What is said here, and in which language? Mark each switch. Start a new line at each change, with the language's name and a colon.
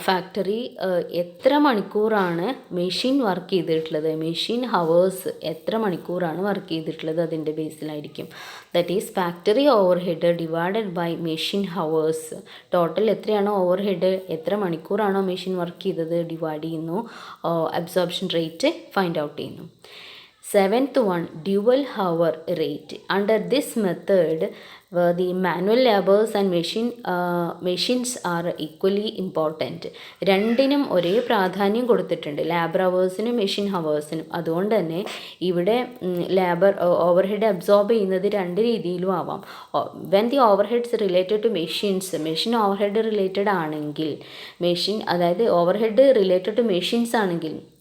Malayalam: Factory എത്ര മണിക്കൂറാണ് machine work ചെയ്തിട്ടുള്ളത്, മെഷീൻ ഹവേഴ്സ് എത്ര മണിക്കൂറാണ് വർക്ക് ചെയ്തിട്ടുള്ളത് അതിൻ്റെ ബേസിലായിരിക്കും. That is factory overhead divided by machine hours. Total എത്രയാണോ ഓവർഹെഡ്, എത്ര മണിക്കൂറാണോ മെഷീൻ വർക്ക് ചെയ്തത് ഡിവൈഡ് ചെയ്യുന്നു, അബ്സോർപ്ഷൻ റേറ്റ് ഫൈൻഡ് ഔട്ട് ചെയ്യുന്നു.
English: 7th one, dual hour rate. Under this method, the manual labors and machines are equally important.
Malayalam: രണ്ടിനും ഒരേ പ്രാധാന്യം കൊടുത്തിട്ടുണ്ട്, labour ഹവേഴ്സിനും machine ഹവേഴ്സിനും. അതുകൊണ്ട് തന്നെ ഇവിടെ ലേബർ ഓവർഹെഡ് അബ്സോർബ് ചെയ്യുന്നത് രണ്ട് രീതിയിലും ആവാം. When the overheads related to machines, machine overhead related ആണെങ്കിൽ, മെഷീൻ അതായത് ഓവർഹെഡ് റിലേറ്റഡ് ടു മെഷീൻസ് ആണെങ്കിൽ